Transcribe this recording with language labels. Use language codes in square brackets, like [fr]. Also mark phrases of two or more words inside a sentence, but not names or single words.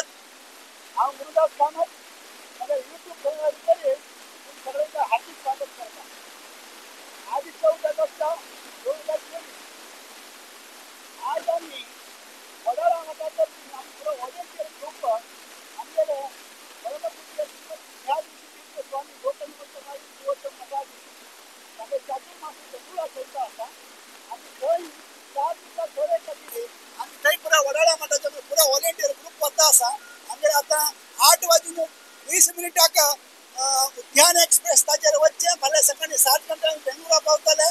[kok] हांव गुरुदास कामत, माझ्या यूट्यूब चॅनलाचेर सगळ्यांचं हार्दिक स्वागत करता। आज 14 ऑगस्ट 2023। आज आम्ही वडाळा मठाच्या [en] volunteer group [kok] आमगेले परमपूज्य ह्या दिवशी स्वामी गौतम मठात तांगे चातुर्मासी पुरा चलता आसा आनी थंय 4 दिसां थोडे खातीर आमी थंय पुरा वडाळा मठाचो पुरा [en] volunteer group [kok] वता आसा। आमगेले आतां 8:20 उद्यान एक्सप्रेस ताचेर वच्चें, फाल्यां सकाळीं 7 घंटांक बेंगळुरा पावतले।